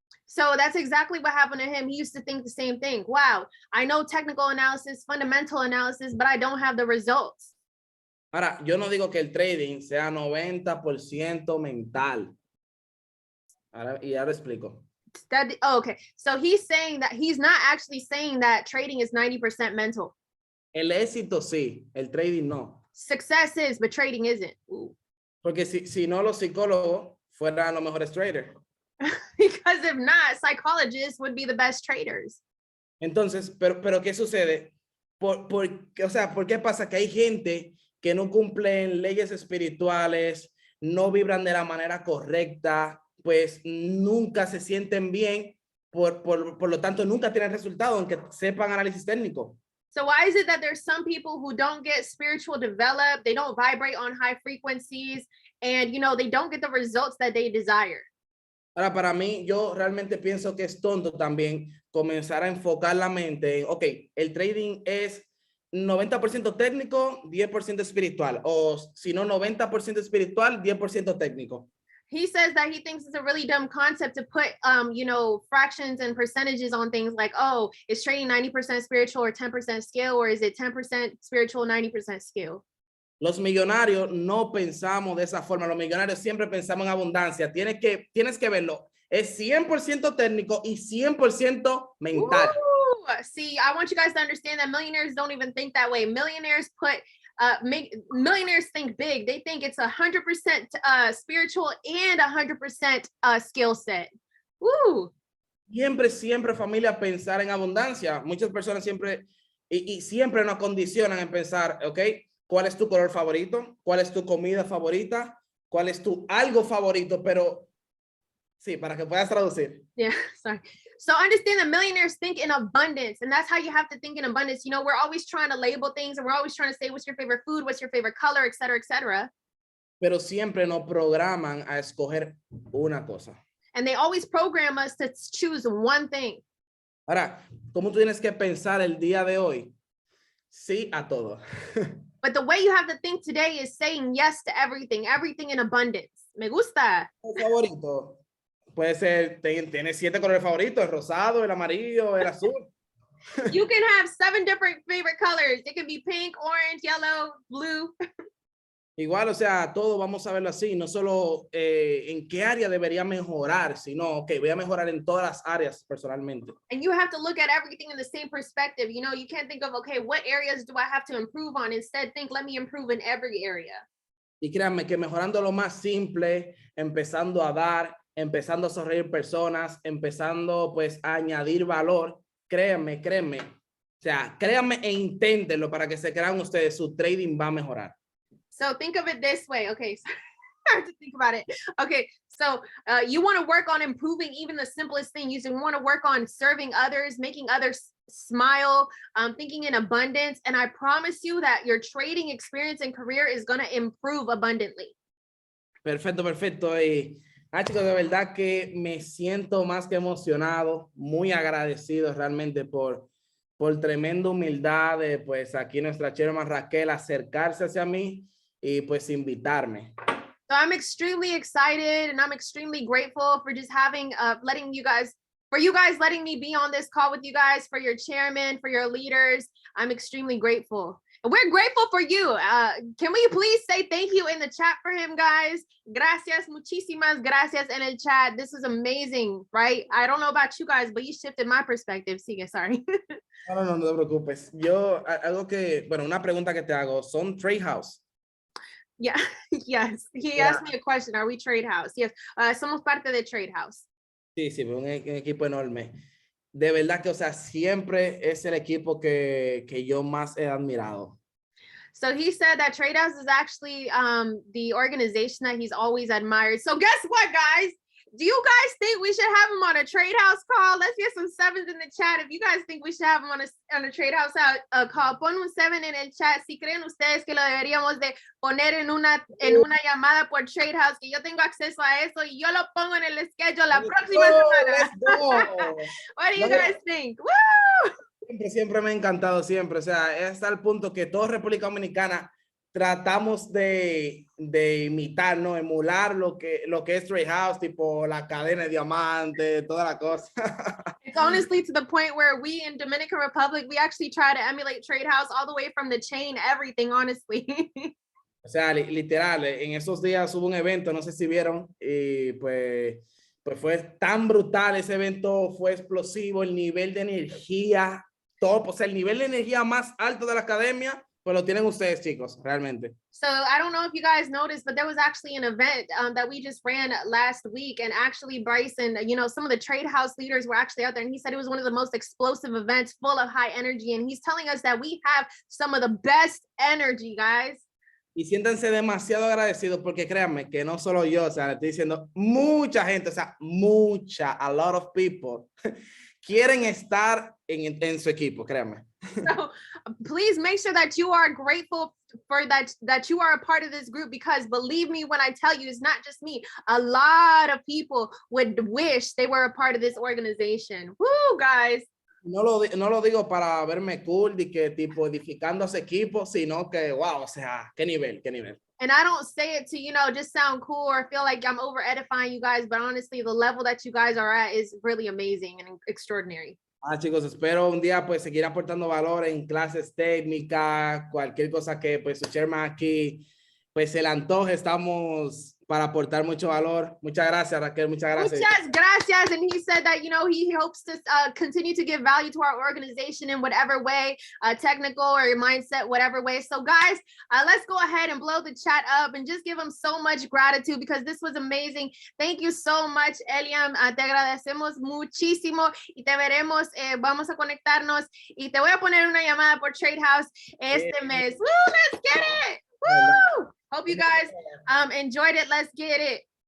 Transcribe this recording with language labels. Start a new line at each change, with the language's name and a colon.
English: So that's exactly what happened to him. He used to think the same thing. Wow, I know technical analysis, fundamental analysis, but I don't have the results.
Spanish: Ahora, yo no digo que el trading sea 90% mental. Y ahora explico.
English: Okay, so he's saying that he's not actually saying that trading is 90% mental.
Spanish: El éxito sí, el trading no.
English: Success is, but trading isn't. Ooh.
Spanish: Porque si no, los psicólogos fueran los mejores traders.
English: Because if not, psychologists would be the best traders.
Spanish: Entonces, pero ¿qué sucede? O sea, ¿por qué pasa que hay gente que no cumplen leyes espirituales, no vibran de la manera correcta, pues nunca se sienten bien, por lo tanto nunca tienen resultado, aunque sepan análisis técnico?
English: So why is it that there's some people who don't get spiritual developed, they don't vibrate on high frequencies, and they don't get the results that they desire?
Spanish: Ahora, para mí, yo realmente pienso que es tonto también comenzar a enfocar la mente en, ok, el trading es 90% técnico, 10% espiritual, o si no, 90% espiritual, 10% técnico.
English: He says that he thinks it's a really dumb concept to put, fractions and percentages on things like, oh, is trading 90% spiritual or 10% skill, or is it 10% spiritual, 90% skill?
Spanish: Los millonarios no pensamos de esa forma. Los millonarios siempre pensamos en abundancia. Tienes que verlo. Es 100% técnico y 100% mental.
English: Ooh, see, I want you guys to understand that millionaires don't even think that way. Millionaires millionaires think big. They think it's 100% spiritual and 100% skill set. Woo.
Spanish: Siempre familia pensar en abundancia. Muchas personas siempre y siempre nos condicionan en pensar, ok, ¿cuál es tu color favorito? ¿Cuál es tu comida favorita? ¿Cuál es tu algo favorito? Pero sí, para que puedas traducir.
English: Yeah, sorry. So understand that millionaires think in abundance, and that's how you have to think in abundance. We're always trying to label things, and we're always trying to say, what's your favorite food? What's your favorite color, et cetera, et cetera.
Spanish: Pero siempre nos programan a escoger una cosa.
English: And they always program us to choose one thing.
Spanish: Ahora, ¿cómo tú tienes que pensar el día de hoy? Sí a todo.
English: But the way you have to think today is saying yes to everything in abundance.
Spanish: Me gusta. ¿Tu favorito? Puede ser, tienes 7 colores favoritos, el rosado, el amarillo, el azul.
English: You can have 7 different favorite colors. It can be pink, orange, yellow, blue.
Spanish: Igual, o sea, todo vamos a verlo así, no solo en qué área debería mejorar, sino, ok, voy a mejorar en todas las áreas personalmente.
English: And you have to look at everything in the same perspective. You can't think of, okay, what areas do I have to improve on? Instead, think, let me improve in every area.
Spanish: Y créanme que mejorando lo más simple, empezando a dar, empezando a sonreír personas, empezando pues a añadir valor, créanme. O sea, créanme e inténtenlo para que se crean ustedes, su trading va a mejorar.
English: So think of it this way. Okay, so I have to think about it. Okay, so you want to work on improving even the simplest thing. You want to work on serving others, making others smile, thinking in abundance. And I promise you that your trading experience and career is going to improve abundantly.
Spanish: Perfecto. Y Chicos, de verdad que me siento más que emocionado, muy agradecido realmente por tremenda humildad de pues aquí nuestra chairman Raquel acercarse hacia mí y pues invitarme.
English: So I'm extremely excited and I'm extremely grateful for just having, for you guys letting me be on this call with you guys, for your chairman, for your leaders. I'm extremely grateful. And we're grateful for you. Can we please say thank you in the chat for him, guys?
Spanish: Gracias, muchísimas gracias en el chat.
English: This is amazing, right? I don't know about you guys, but you shifted my perspective.
Spanish: Sigue, sorry. No te preocupes. Yo, una pregunta que te hago, ¿son trade house?
English: Yeah, yes. He asked me a question. Are we trade house? Yes.
Spanish: Somos parte de trade house. Sí, un equipo enorme. De verdad que, o sea, siempre es el equipo que yo más he admirado.
English: So he said that Trade House is actually the organization that he's always admired. So guess what, guys? Do you guys think we should have him on a Trade House call? Let's get some sevens in the chat. If you guys think we should have him on a Trade House call,
Spanish: pon un 7 en el chat. Si creen ustedes que lo deberíamos de poner en una llamada por Trade House, que yo tengo acceso a eso y yo lo pongo en el schedule la próxima semana.
English: What do you guys think? Woo!
Spanish: Siempre me ha encantado, siempre. O sea, es al punto que toda República Dominicana tratamos de imitar, ¿no? Emular lo que es Trade House, tipo la cadena de diamante, toda la cosa.
English: It's honestly to the point where we in Dominican Republic, we actually try to emulate Trade House all the way from the chain, everything, honestly.
Spanish: O sea, literal, en esos días hubo un evento, no sé si vieron, y pues fue tan brutal ese evento, fue explosivo, el nivel de energía, top, o sea, el nivel de energía más alto de la academia, pues lo tienen ustedes, chicos, realmente.
English: So I don't know if you guys noticed, but there was actually an event that we just ran last week, and actually Bryson, you know, some of the trade house leaders were actually out there, and he said it was one of the most explosive events, full of high energy, and he's telling us that we have some of the best energy, guys.
Spanish: Y siéntanse demasiado agradecidos porque créanme que no solo yo, o sea, le estoy diciendo mucha gente, o sea,
English: a lot of people
Spanish: quieren estar en su equipo, créanme.
English: So please make sure that you are grateful for that you are a part of this group, because believe me when I tell you, it's not just me. A lot of people would wish they were a part of this organization. Woo, guys.
Spanish: No lo digo para verme cool y que tipo edificando ese equipo, sino que wow, o sea, qué nivel.
English: And I don't say it to, you know, just sound cool or feel like I'm over edifying you guys, but honestly, the level that you guys are at is really amazing and extraordinary.
Spanish: Chicos, espero un día pues seguir aportando valor en clases técnicas, cualquier cosa que pues su chairman aquí pues se le antoje, estamos para aportar mucho valor. Muchas gracias, Raquel, muchas gracias. Muchas gracias.
English: And he said that, you know, he hopes to continue to give value to our organization in whatever way, technical or mindset, whatever way. So guys, let's go ahead and blow the chat up and just give him so much gratitude, because this was amazing. Thank you so much, Elliam.
Spanish: Te agradecemos muchísimo y te veremos. Vamos a conectarnos y te voy a poner una llamada por Trade House este mes.
English: Woo, let's get it. Woo! Hope you guys enjoyed it. Let's get it.